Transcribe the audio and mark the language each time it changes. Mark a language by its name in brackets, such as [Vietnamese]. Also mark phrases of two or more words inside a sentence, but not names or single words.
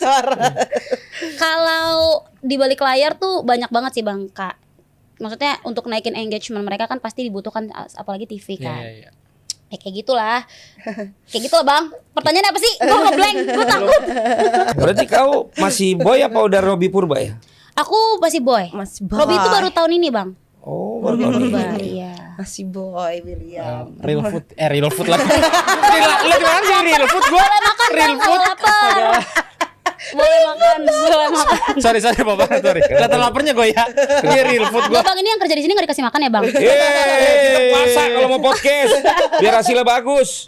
[Indonesian] Kalau di balik layar tuh banyak banget sih Bang Kak. Maksudnya untuk naikin engagement mereka kan pasti dibutuhkan apalagi TV kan. Iya. Ya kayak gitulah. Kayak gitulah Bang. Pertanyaannya apa sih? Gue ngeblank, gue takut. Berarti kau masih boy apa udah Robby Purba ya? Aku masih boy. Masih boy. Robby itu baru tahun ini Bang. Oh, baru tahun ini. Purba, iya. Masih boy William. [English] Real food [Indonesian] lagi. Lu gimana sih [English] real food [Indonesian] gua? Boleh makan Real Bang kalau food. lapar. Boleh makan, boleh makan. Sorry Bapak, sorry. Kelihatan laparnya gue ya. Ini [English] real food [Indonesian] Gue gua. Bang ini yang kerja di sini gak dikasih makan ya Bang? Kita puasa kalau mau podcast biar hasilnya bagus.